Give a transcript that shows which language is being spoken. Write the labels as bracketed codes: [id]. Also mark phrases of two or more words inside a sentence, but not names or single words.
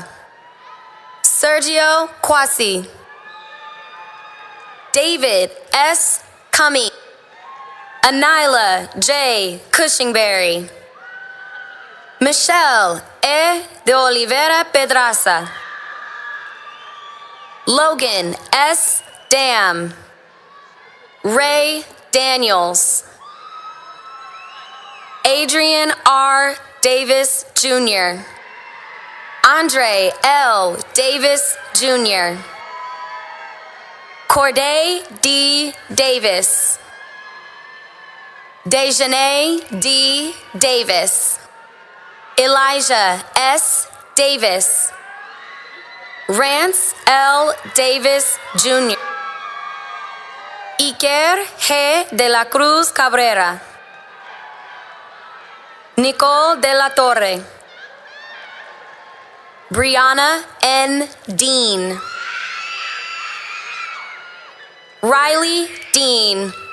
[en] Sergio Quasi. David S. Cummey. Anila J. Cushingberry. Michelle E. de Oliveira Pedraza. Logan S. Dam. Ray Daniels. Adrian R. Davis Jr. Andre L. Davis Jr. Corday D. Davis. Dejanay D. Davis. Elijah S. Davis. Rance L. Davis Jr. Iker G. de la Cruz Cabrera. Nicole de la Torre. Brianna N. Dean. Riley Dean.